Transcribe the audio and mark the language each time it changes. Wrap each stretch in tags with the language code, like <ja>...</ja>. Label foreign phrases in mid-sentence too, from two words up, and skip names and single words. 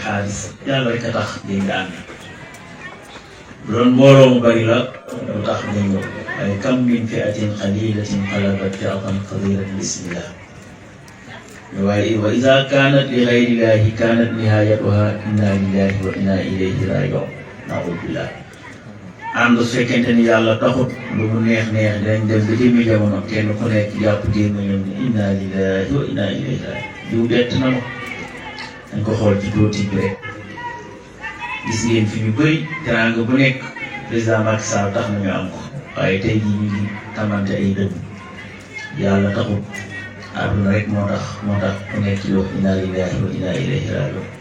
<wo>Hafiz yàlla rek a tax dégg nga ànd bu doon mbooloo mu bari la lu tax nga ñëw waaye</wo> <ar>كم من فئة قليلة غلبت فئة كثيرة بسم الله</ar> <wo>waaye</wo> <ar>وإذا كانت لغير الله كانت نهايتها إنا لله وإنا إليه راجعون نعوذ بالله</ar> <wo>ànd su fekkente ni yàlla taxut lu mu neex dinañ dem ba jëmmi jamono kenn ku nekk jàpp jéem a ñëw ni</wo> <ar>إنا لله وإنا إليه راجعون</ar> <wo>diw bett na ma dañ ko xool ci tuuti bi rek gis ngeen fi ñu bëri teraanga bu nekk président Macky Sall tax nañu am ko waaye tey jii ñu ngi tamante ay dëgg yàlla taxut àdduna rek moo tax ku nekk ci wax</wo> <ar>إنا لله وإنا إليه راجعون</ar>